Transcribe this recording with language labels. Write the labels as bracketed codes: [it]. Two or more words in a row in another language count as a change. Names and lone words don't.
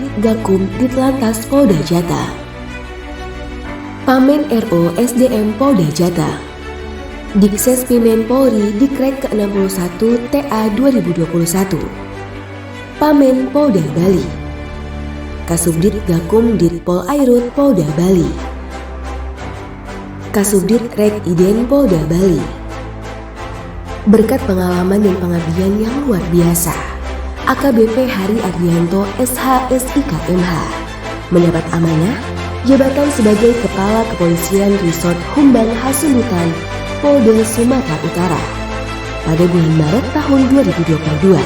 [id] Gakum Ditlantas Polda Jatam, Pamen RO SDM Polda Jatam, Dikses Pimen Polri Dikret ke-61 TA 2021, Pamen Polda Bali, Kasubdit Gakum Ditpol Airut Polda Bali, Kasubdit Rek Iden Polda Bali. Berkat pengalaman dan pengabdian yang luar biasa, AKBP Hari Ardianto SH SIK MH mendapat amanah jabatan sebagai Kepala Kepolisian Resort Humbang Hasundutan Polda Sumatera Utara pada bulan Maret tahun 2022.